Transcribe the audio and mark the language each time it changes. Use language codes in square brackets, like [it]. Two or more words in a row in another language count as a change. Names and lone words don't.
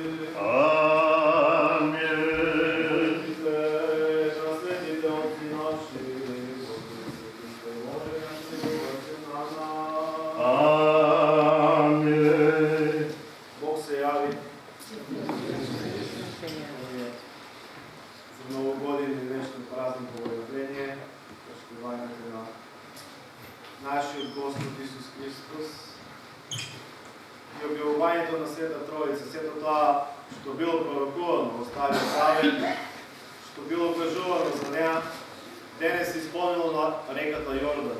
[mk] Амин. Амин. Бог се яви. За новогодини днешно празник Богоявление, почитувањето на нашиот Господ Исус Христос и објавувањето на Света Троица, сето тоа што било пророкувано во Стариот Завет, што било кажувано за неа, денес се исполнило на реката Јордан.